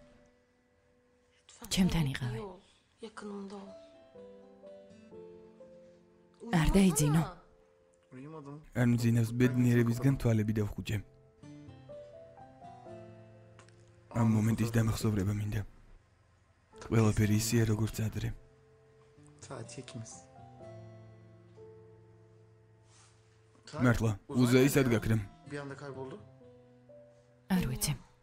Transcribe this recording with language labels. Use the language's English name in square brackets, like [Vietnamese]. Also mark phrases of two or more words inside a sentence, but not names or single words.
[Georgian] ჩემთან იყავი. არ დაიძინო. არ მძინავს ბედნიერებისგან თვალები დავხუჭე. ამ მომენტის დამახსოვრება მინდა. ყველაფერი ისეა, როგორც ადრე. [Turkish] Sadece ikimiz. [Georgian] მართლა, უზეი სად გაქრა? [Turkish] Bir anda kayboldu. [Georgian] არ ვიცი.